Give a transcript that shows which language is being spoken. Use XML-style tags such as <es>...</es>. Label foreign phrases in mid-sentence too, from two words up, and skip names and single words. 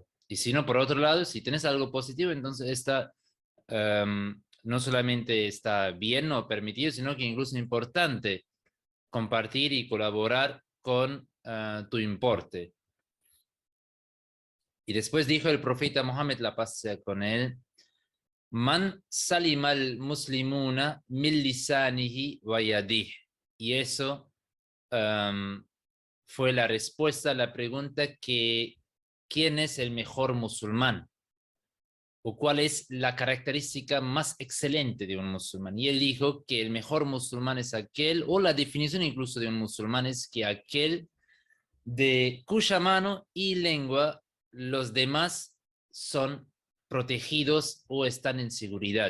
<es>Y si no, por otro lado, si tienes algo positivo, entonces no solamente está bien o permitido, sino que incluso es importante compartir y colaborar con tu importe. Y después dijo el profeta Mohammed, la paz sea con él:</es> <ar>"من سلم المسلمون من لسانه ويده."</ar> <es>Y eso fue la respuesta a la pregunta que ¿quién es el mejor musulmán? ¿O cuál es la característica más excelente de un musulmán? Y él dijo que el mejor musulmán es aquel, o la definición incluso de un musulmán es que aquel de cuya mano y lengua los demás son protegidos o están en seguridad.</es>